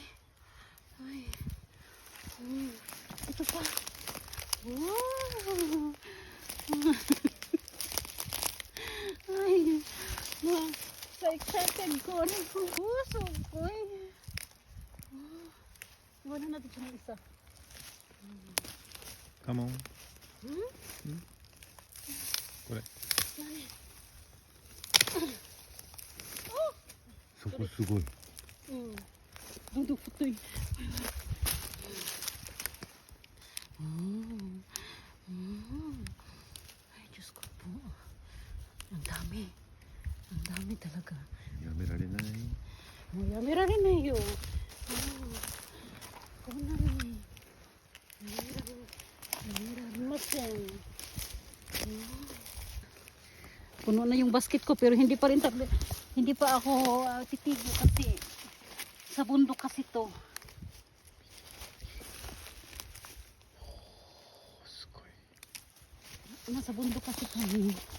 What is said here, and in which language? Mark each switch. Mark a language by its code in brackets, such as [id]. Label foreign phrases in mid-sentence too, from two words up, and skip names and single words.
[tl] Ay. Ito pa. Wow. Ay. So excited ko. Ano ko? So ko. Iwan na natin siya ng isa. [en] Come on. Correct. [ja] そこすごい。 [tl] Ang putoy. Ay, Diyos ko po. Ang dami. Ang dami talaga. [ja] やめられない。もうやめられないよ。こんなにやめられません。 [tl] Puno na yung basket ko pero hindi pa rin hindi pa ako titigo kasi sa bundok kasi to. Nasa bundok kasi kami.